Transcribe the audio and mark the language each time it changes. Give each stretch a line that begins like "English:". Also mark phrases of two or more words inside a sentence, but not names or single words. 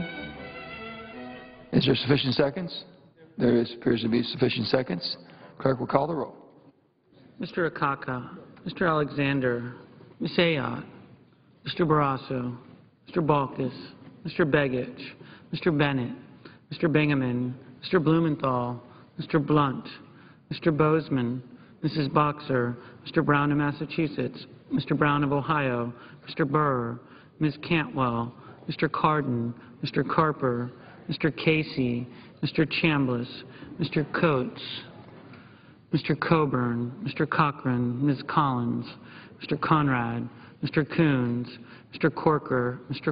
English: Is there sufficient seconds? There appears to be sufficient seconds. Clerk will call the roll. Mr. Akaka, Mr. Alexander, Ms. Ayotte, Mr. Barrasso, Mr. Balkis, Mr. Begich, Mr. Bennett, Mr. Bingaman, Mr. Blumenthal, Mr. Blunt, Mr. Bozeman, Mrs. Boxer, Mr. Brown of Massachusetts, Mr. Brown of Ohio, Mr. Burr, Ms. Cantwell, Mr. Cardin, Mr. Carper, Mr. Casey, Mr. Chambliss, Mr. Coates, Mr. Coburn, Mr. Cochran, Ms. Collins, Mr. Conrad, Mr. Coons, Mr. Corker, Mr.